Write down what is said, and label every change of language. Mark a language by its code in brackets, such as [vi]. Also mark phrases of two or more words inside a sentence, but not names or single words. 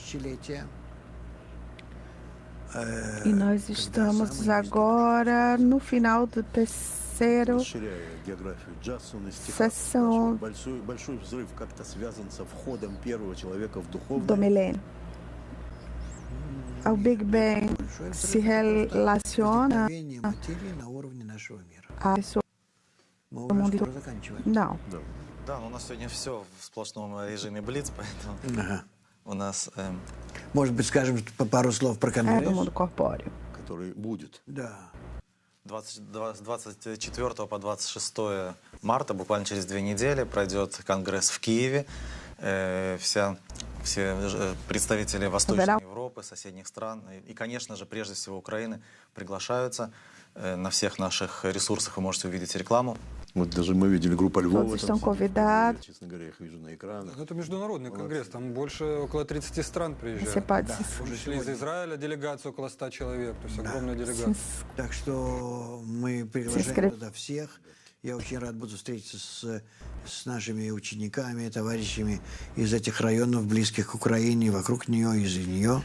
[pt] E nós estamos agora no final do terceiro sessão do milênio. O Big Bang se relaciona a pessoa do mundo. Não. [ru] Да, но у нас сегодня все в сплошном режиме Блиц, поэтому у нас... Может быть, скажем пару слов про конгресс? [pt] Do mundo corpóreo. [ru] Который будет. Да. С 24 по 26 марта, буквально через 2 недели, пройдет конгресс в Киеве. Все представители Восточной Европы, соседних стран и, конечно же, прежде всего Украины приглашаются. На всех наших ресурсах вы можете увидеть рекламу. Вот даже мы видели группу Львова. [pt] Todos estão convidados. [ru] Честно говоря, их вижу на экранах. Это международный конгресс, там больше около 30 стран приезжают. [pt] Você pode [ru] Пришли из Израиля делегация около 100 человек, то есть огромная делегация. Так что мы приглашаем туда всех. Я очень рад буду встретиться с нашими учениками, товарищами из этих районов, близких к Украине, вокруг нее, из-за нее.